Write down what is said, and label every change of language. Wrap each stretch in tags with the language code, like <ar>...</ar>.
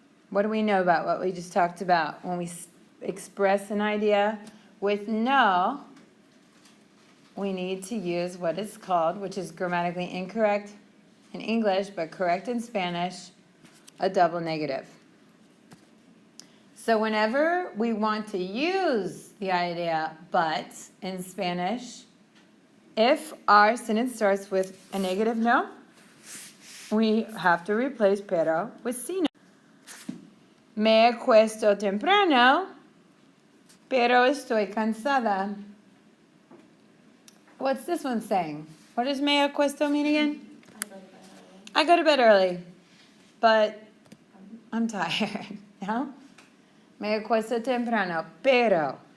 <en>What do we know about what we just talked about? When we express an idea with no, we need to use what is called, which is grammatically incorrect in English, but correct in Spanish, a double negative. So whenever we want to use the idea but in Spanish, if our sentence starts with a negative no, we have to replace pero with sino.</en> <es>Me acuesto temprano, pero estoy cansada.</es> <en>What's this one saying? What does</en> <es>me acuesto</es> <en>mean again? I go to bed early, but I'm tired. No?</en> <es>Me acuesto temprano, pero.</es>